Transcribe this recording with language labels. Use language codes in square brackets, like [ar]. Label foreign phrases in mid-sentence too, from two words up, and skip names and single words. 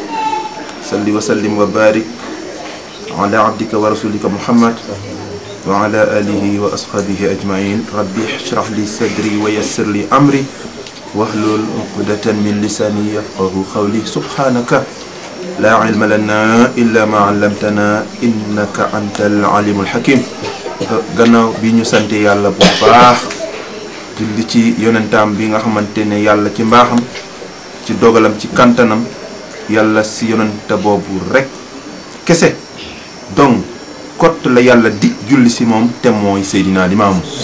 [ar] صل وسلم وبارك على عبدك ورسولك محمد وعلى آله وأصحابه أجمعين ربي اشرح لي صدري ويسر لي أمري واحلل عقدة من لساني يفقهوا قولي سبحانك لا علم لنا إلا ما علمتنا إنك أنت العليم الحكيم [wo] gannaaw bi ñu sante yàlla bu baax julli ci yonentam bi nga xamantene yàlla ci mbaaxam ci dogalam ci kantanam yàlla si yonenta boobu rek kese donc kott la yàlla di julli si moom te mooy Seydina Limaamu